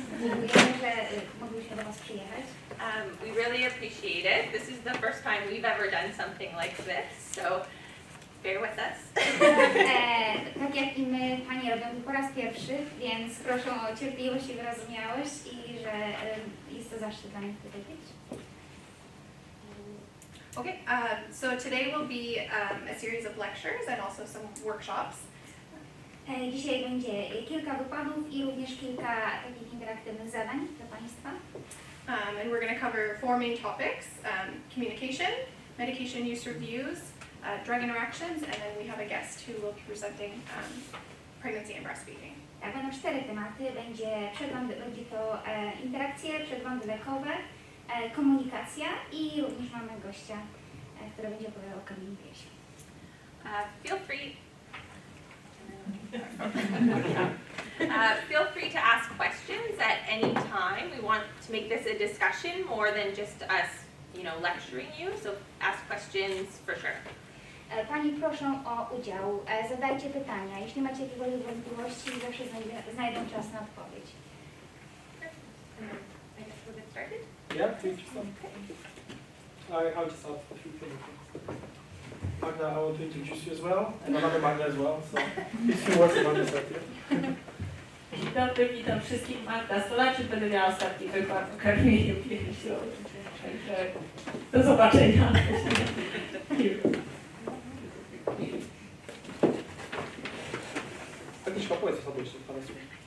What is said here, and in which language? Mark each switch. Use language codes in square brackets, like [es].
[pl] Dziękujemy, że mogliśmy do Was przyjechać. [en] We really appreciate it. This is the first time we've ever done something like this, so bear with us. [pl] Tak jak i my, Pani robią to po raz pierwszy, więc proszę o cierpliwość i wyrozumiałość i że jest to zaszczyt dla mnie tutaj być. [en] Okay, so today will be a series of lectures and also some workshops. [pl] Dzisiaj będzie kilka wykładów i również kilka takich interaktywnych zadań dla Państwa. [en] And we're going to cover four main topics: communication, medication use reviews, drug interactions, and then we have a guest who will be presenting pregnancy and breastfeeding. [pl] Tak, będą 4 tematy. Będzie to interakcje, przeglądy lekowe, komunikacja i również mamy gościa, który będzie opowiadał o communication. [en] Feel free to ask questions at any time. We want to make this a discussion more than just us, lecturing you. So ask questions for sure. [pl] Pani proszę o udział. Zadajcie pytania. Jeśli macie jakiekolwiek wątpliwości, zawsze znajdą czas na odpowiedź. [en] I guess we'll get started. Yeah, please. I'll just ask a few things. Magda, I want to introduce you as well, and another Magda as well, so a few words about yourself here. [pl] Dzień dobry, witam wszystkich. Magda Stolaczyk, będę miała ostatni wykład o karmieniu piersią. Także do zobaczenia. Agnieszka, powiedz o sobie jeszcze parę słów.